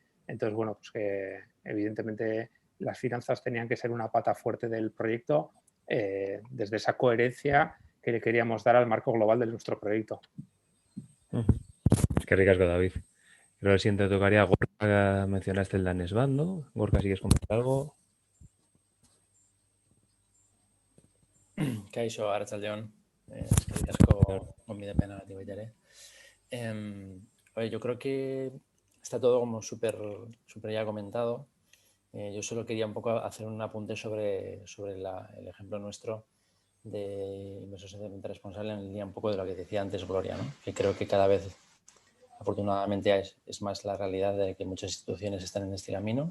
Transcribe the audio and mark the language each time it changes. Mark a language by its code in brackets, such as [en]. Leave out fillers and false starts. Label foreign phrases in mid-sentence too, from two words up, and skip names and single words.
[es] Entonces, pues que evidentemente las finanzas tenían que ser una pata fuerte del proyecto, desde esa coherencia que le queríamos dar al marco global de nuestro proyecto. [eu] Es que ricasco, David. [es] Creo que el siguiente tocaría Gorka, mencionaste el Danesband, ¿no? Gorka, ¿sigues comentar algo? [eu] Kaixo, Arratsaldeon. Eskerrik asko gonbidapenagatik baita ere. [es] Yo creo que está todo como súper ya comentado. Yo solo quería un poco hacer un apunte sobre el ejemplo nuestro de inversión socialmente responsable, en línea un poco de lo que decía antes Gloria, ¿no? Que creo que cada vez, afortunadamente, es más la realidad de que muchas instituciones están en este camino.